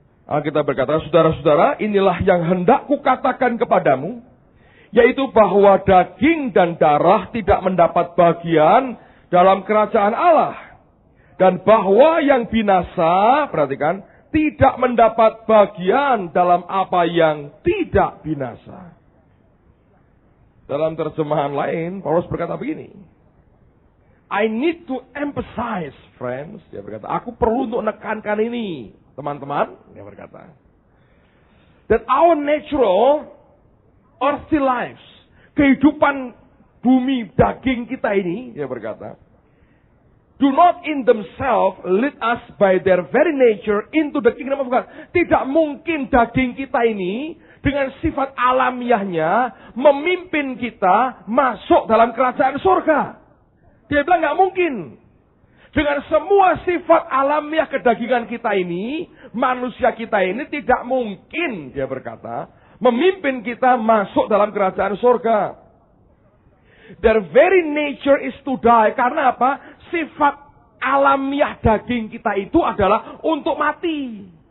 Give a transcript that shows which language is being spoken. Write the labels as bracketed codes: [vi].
[id] Alkitab berkata, saudara-saudara, inilah yang hendak kukatakan kepadamu, yaitu bahwa daging dan darah tidak mendapat bagian dalam kerajaan Allah. Dan bahwa yang binasa, perhatikan, tidak mendapat bagian dalam apa yang tidak binasa. Dalam terjemahan lain, Paulus berkata begini. [en] I need to emphasize, friends. [id] Dia berkata, aku perlu untuk menekankan ini, teman-teman. Dia berkata, [en] that our natural earthly lives, [id] kehidupan bumi daging kita ini, dia berkata, [en] do not in themselves lead us by their very nature into the kingdom of God. [id] Tidak mungkin daging kita ini dengan sifat alamiahnya memimpin kita masuk dalam kerajaan surga. Dia bilang nggak mungkin. Dengan semua sifat alamiah kedagingan kita ini, manusia kita ini tidak mungkin, dia berkata, memimpin kita masuk dalam kerajaan surga. [en] Their very nature is to die. [id] Karena apa? Sifat alamiah daging kita itu adalah untuk mati.